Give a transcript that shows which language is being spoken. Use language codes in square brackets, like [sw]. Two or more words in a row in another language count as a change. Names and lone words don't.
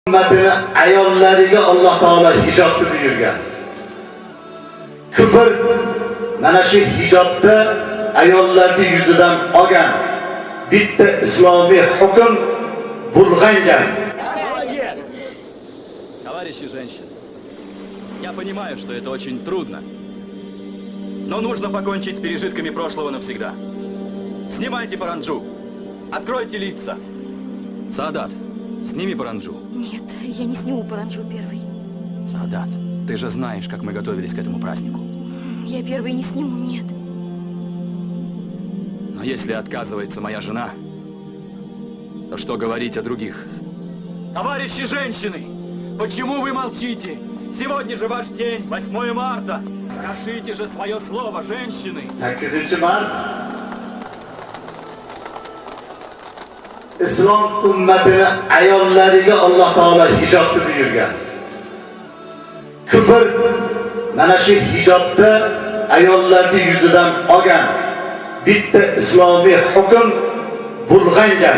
[uz] Ümmetini ayollariga Alloh taolo hijobni buyurgan. Kufr mana shu hijobda ayollarning yuzidan olgan bitta islomiy hukm bulg'angan. [ru] Молодец! Товарищи женщины, я понимаю, что это очень трудно, но нужно покончить с пережитками прошлого навсегда. Снимайте паранджу, откройте лица. Саадат, сними паранджу. Нет, я не сниму паранджу первый. Саадат, ты же знаешь, как мы готовились к этому празднику. Я первый не сниму, нет. Но если отказывается моя жена, то что говорить о других? Товарищи женщины, почему вы молчите? Сегодня же ваш день, 8 марта. Скажите же свое слово, женщины. [uz] 8 mart Islom ummatini ayollariga Alloh taolo hijobni buyurgan. Kufr mana shu hijobda ayollarning yuzidan olgan bitta islomiy hukm bulg'angan.